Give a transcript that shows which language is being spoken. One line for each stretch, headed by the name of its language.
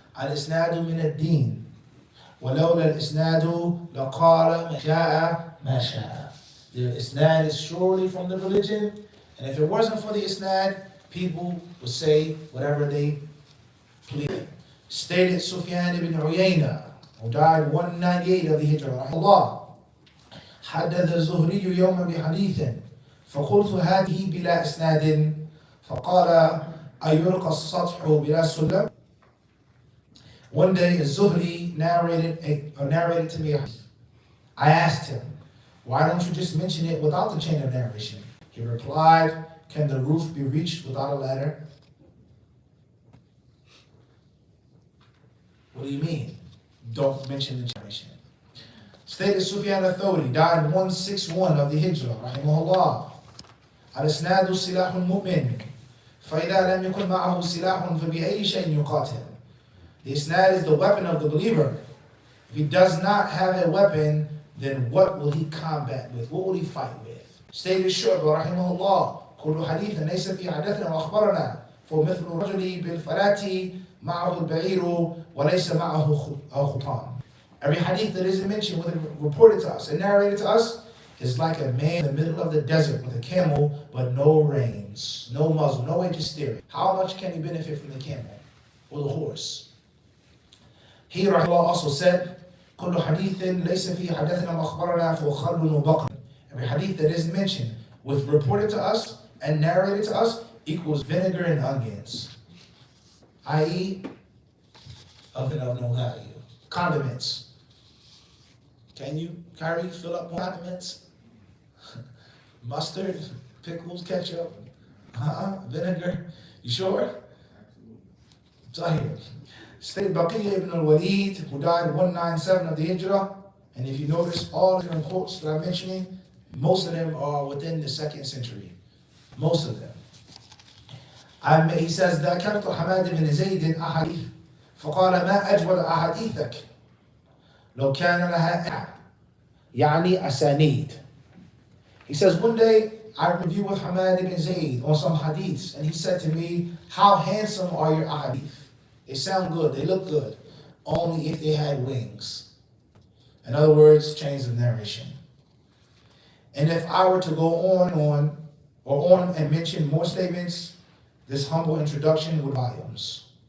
Arabic: Al-isnadu min ad-din. وَلَوْلَا الْإِسْنَادُ لَقَالَ مَا شَاءَ مَا شَاءَ.
English: The isnad is surely from the religion, and if it wasn't for the isnad, people would say whatever they please. Stated Sufyan ibn Uyayna, who died 198 of the Hijrah, Allah.
Arabic: حدث الزهري يوما بحديث فقلت هذه بلا إسناد فقال أيلقى السطح بلا سلم.
English: One day, Zuhri narrated to me a hadith. I asked him, why don't you just mention it without the chain of narration? He replied, can the roof be reached without a ladder? What do you mean? Don't mention the narration. Stated Sufyan al-Thawri, died 161 of the Hijrah, rahimahullah.
Arabic: Al-isnadu silahul mu'min. فَإِذَا لَمْ يَكُنْ مَعَهُ سِلَاحٌ فَبِأَيِّ شَيْءٍ يُقَاتِلُ.
English: The isnad is the weapon of the believer. If he does not have a weapon, then what will he combat with? What will he fight with?
Arabic: Stated Shu'bah, rahimahullah, كل حديث ليس في حدثنا وأخبرنا فمثل الرجل بالفلاة معه البعير وليس معه خطام.
English: Every hadith that isn't mentioned, whether reported to us and narrated to us, is like a man in the middle of the desert with a camel, but no reins, no muzzle, no way to steer it. How much can he benefit from the camel or the horse? He, rahimahullah, also said,
Arabic: كل حديث ليس فيه حدثنا وأخبرنا فهو خل وبقر.
English: Every hadith that isn't mentioned, with reported to us and narrated to us, equals vinegar and onions, i.e., of no value. Condiments. Can you, Kyrie, fill up condiments? Mustard, pickles, ketchup, vinegar. You sure? Zahir. Stated Baqiyya ibn al-Walid, who died 197 of the Hijrah. And if you notice, all the different quotes that I'm mentioning, most of them are within the 2nd century. Most of them. He says,
Arabic: ذكرت حماد بن زيد أحاديث فقال ما أجود أحاديثك لو كان لها يعني أسانيد.
English: He says, one day I reviewed with Hamad ibn Zayd on some hadiths, and he said to me, how handsome are your ahadith? They sound good, they look good, only if they had wings. In other words, chains of narration. And if I were to go on and mention more statements, this humble introduction would volumes.